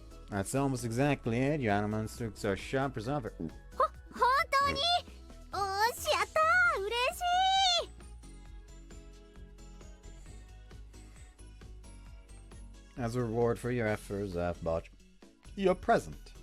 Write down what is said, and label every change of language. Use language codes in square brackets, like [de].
[en] That's almost exactly it. Your animal instincts are sharp as ever. [ja] 本当におーし、やったー、嬉しい。 [en] As a reward for your efforts, I've bought you a present.